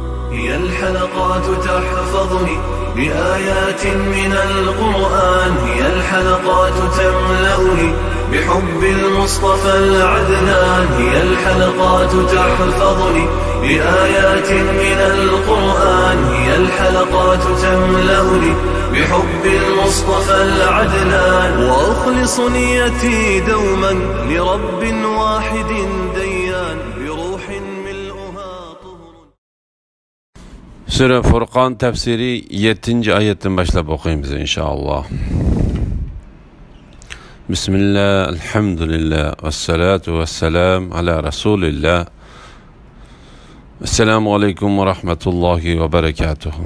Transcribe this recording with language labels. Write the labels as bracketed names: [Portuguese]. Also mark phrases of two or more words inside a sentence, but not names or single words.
[Arabic] هي الحلقات تحفظني بآيات من القرآن، هي الحلقات تملأني بحب المصطفى العدنان، هي الحلقات تحفظني بآيات من القرآن، هي الحلقات تملأني بحب المصطفى العدنان، وأخلص نيتي دوما لرب واحد ديان بروح ملؤها طهر. [Turkish] Sure Furqan tefsiri 7. ayetten başlayıp okuyayım inşallah. Bismillah, elhamdülillah, [Arabic] والصلاة والسلام على رسول الله. السلام عليكم ورحمة الله وبركاته.